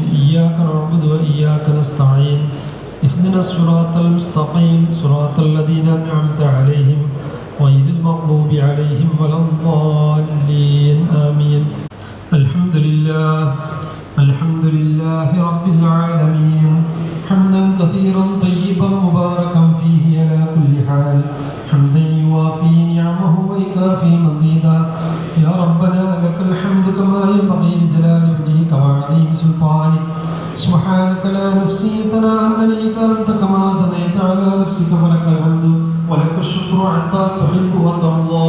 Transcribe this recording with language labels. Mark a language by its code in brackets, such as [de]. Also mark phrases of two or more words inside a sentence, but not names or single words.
[ar] إياك نعبد و إياك نستعين. اهدنا الصراط المستقيم. صراط الذين أنعمت عليهم غير المغضوب عليهم ولا الضالين. آمين. الحمد لله رب العالمين. حمدا كثيرا طيبا مباركا فيه على كل حال. حمدا يوافي نعمه ويكافي مزيدا. يا ربنا لك الحمد كما ينبغي لجلال وجهك وعظيم سلطانك. سبحانك لا نحصي ثناء عليك أنت كما أثنيت على نفسك فلك الحمد ولك الشكر حتى تحب وترضى.